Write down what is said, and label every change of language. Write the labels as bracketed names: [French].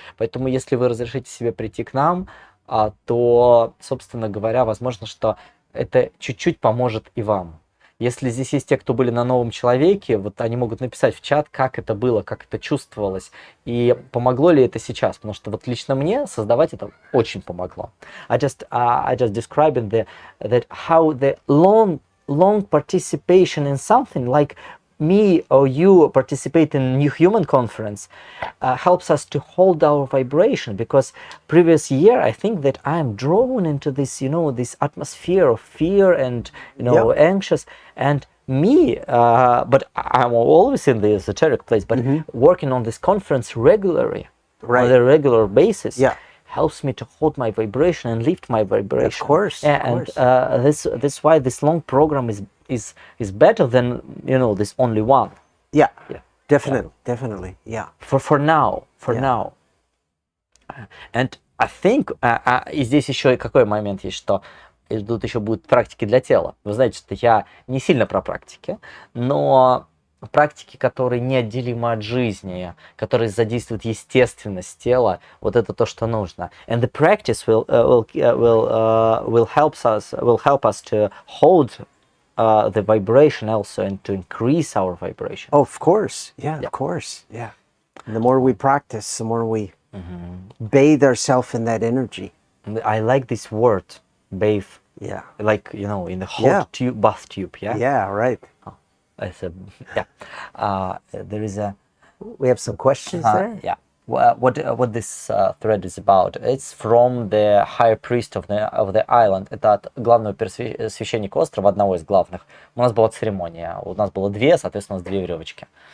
[Russian] Поэтому, если вы разрешите себе прийти к нам, то, собственно говоря, возможно, что это чуть-чуть поможет и вам. Если здесь есть те, кто были на новом человеке, вот они могут написать в чат, как это было, как это чувствовалось, и помогло ли это сейчас, потому что вот лично мне создавать это очень помогло. [English] I just describing that how the long participation in something like me or you participate in New Human Conference helps us to hold our vibration, because previous year I think that I am drawn into this, this atmosphere of fear and, anxious, and me, but I'm always in the esoteric place, but working on this conference regularly, on a regular basis, helps me to hold my vibration and lift my vibration. Of course. This why this long program is better than this only one. Yeah. Definitely. Yeah. For now. And I think [Russian] и здесь еще и какой момент есть, что тут еще будут практики для тела. Вы знаете, что я не сильно про практики, но практики, которые неотделимы от жизни, которые задействуют естественность тела, вот это то, что нужно. [English] And the practice will help us to hold the vibration also and to increase our vibration. Oh, of course. Yeah, of course. Yeah. And the more we practice, the more we bathe ourselves in that energy. I like this word, bathe. Yeah. Like, you know, in the hot Yeah. tube, bath tube, yeah? Yeah, right. It's a, yeah. There is a, We have some questions there. yeah. What this thread is about? It's from the high priest of the island. [Russian] Это от главного священника острова, одного из главных. У нас была церемония. У нас было две, соответственно, у нас две веревочки.